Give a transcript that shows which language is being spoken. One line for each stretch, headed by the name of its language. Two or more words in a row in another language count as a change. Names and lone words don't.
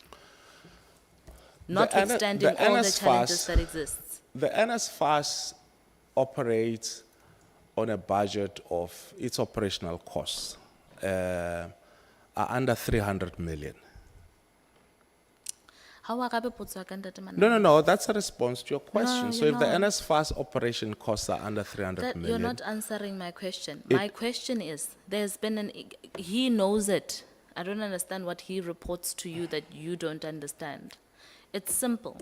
English: Notwithstanding all the challenges that exist. The NSFAS operates on a budget of its operational costs are under 300 million. How are
Tswana: gape potso ya ka ntate Manami?
English: No, that's a response to your question. No, So you're if the not. NSFAS operation costs are under 300 That, million. you're not answering my question. My question is, there's been he knows it. I don't understand what he reports to you that you don't understand. It's simple.